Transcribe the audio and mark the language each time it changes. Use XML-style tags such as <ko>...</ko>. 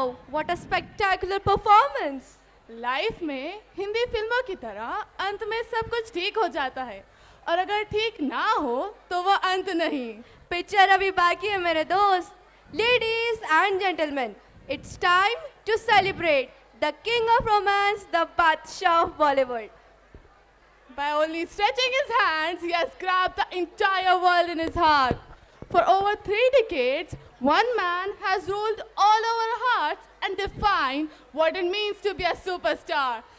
<en>what a spectacular performance!</en> <hi>Life में हिंदी फिल्मों की तरह अंत में सब कुछ ठीक हो जाता है और अगर ठीक ना हो तो वो अंत नहीं. पिक्चर अभी बाकी है मेरे दोस्त.</hi> <en>Ladies and gentlemen, it's time to celebrate the king of romance, the Badshah of Bollywood. By only stretching his hands, he has grabbed the entire world in his heart. For over 3 decades, one man has ruled all our hearts and defined what it means to be a superstar.</en>